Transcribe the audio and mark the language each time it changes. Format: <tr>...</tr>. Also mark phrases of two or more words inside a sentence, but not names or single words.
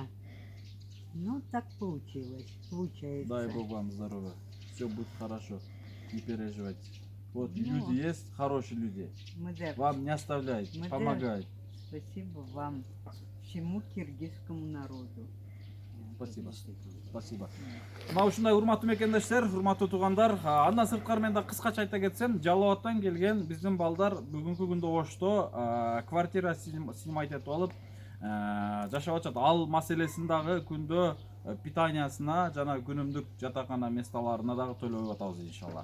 <ru>Ну, так получилось, получается. Дай Бог вам здоровья. Все будет хорошо. Не переживайте. Вот люди есть, хорошие люди. Вам не оставляют, помогают. Спасибо вам, всему киргизскому народу. Спасибо. Спасибо.</ru> <ky>Мына ушундай урматтуу мекендештер, урматтуу туугандар, андан сырткары мен да кыскача айта кетсем, Жалал Абадтан келген биздин балдар бүгүнкү күндө ошто</ky> <ru>квартира снимать</ru> <ky>этип алып, жашап атышат. Ал маселесин дагы күндө питаниясына жана күнүмдүк жатакана месталарына дагы төлөп атабыз иншалла.</ky>